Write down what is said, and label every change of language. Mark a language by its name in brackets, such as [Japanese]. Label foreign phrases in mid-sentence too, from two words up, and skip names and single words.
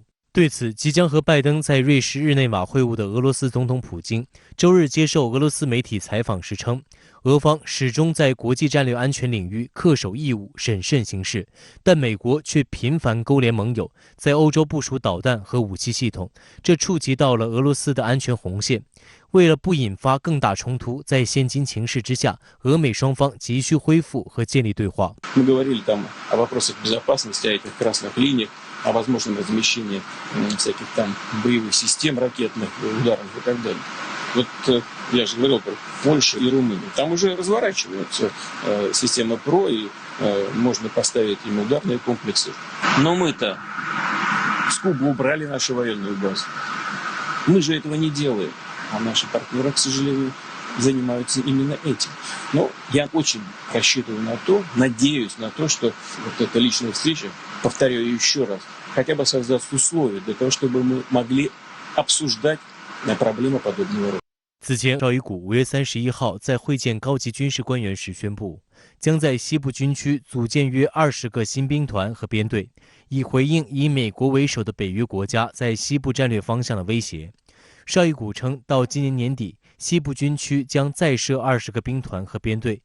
[Chinese] 对此，即将和拜登在瑞士日内瓦会晤的俄罗斯总统普京周日接受俄罗斯媒体采访时称，俄方始终在国际战略安全领域恪守义务、审慎行事，但美国却频繁勾连盟友，在欧洲部署导弹和武器系统，这触及到了俄罗斯的安全红线。为了不引发更大冲突，在现今情势之下，俄美双方急需恢复和建立对话。 [Russian] Мы говорили там о вопросах безопасности, о этих красных линиях, о возможном размещении всяких там боевых систем ракетных, ударов и так далее. Вот я же говорил про Польшу и Румынию. Там уже разворачиваются системы ПРО, и можно поставить им ударные комплексы. Но мы-то с Кубы убрали наши военные базы. Мы же этого не делаем. А наши партнеры, к сожалению, занимаются именно этим. Но я очень рассчитываю на то, надеюсь на то, что вот эта личная встреча, повторяю еще раз, хотя бы создаст условия для того, чтобы мы могли обсуждать проблемы подобного рода. [Chinese] 此前，绍伊古5月31号在会见高级军事官员时宣布，将在西部军区组建约20个新兵团和编队，以回应以美国为首的北约国家在西部战略方向的威胁。绍伊古称，到今年年底，西部军区将再设20个兵团和编队。